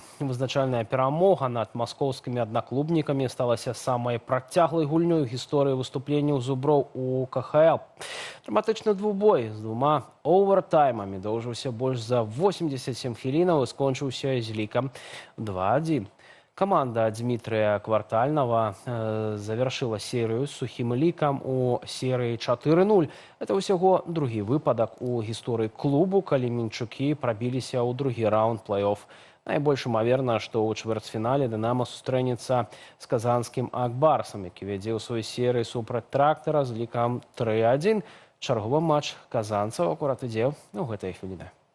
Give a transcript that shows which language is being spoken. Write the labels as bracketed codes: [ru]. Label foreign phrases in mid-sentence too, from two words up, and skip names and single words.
[be] Вызначальная перамога над маскоўскімі аднаклубнікамі сталася самай працяглай гульнёй у гісторыі выступленняў зуброў у КХЛ. Драматычны двубой з двума овертаймамі доўжыўся больш за 87 хвілінаў і скончыўся з лікам 2-1. [ru] Команда Дмитрия Квартального завершила серию с сухим ликом у серии 4-0. [be] Это усяго другі выпадак у гісторыі клубу, калі мінчукі прабіліся ў другі раунд плей-офф. Найбольш імаверна, што ў чвэрцьфінале «Дынамо» сустрэнецца з казанскім «Акбарсам», які вядзе ў сваёй серыі супраць «Трактара» з лікам 3-1. Чарговы матч казанцаў акурат ідзе ў гэтай хвіліны.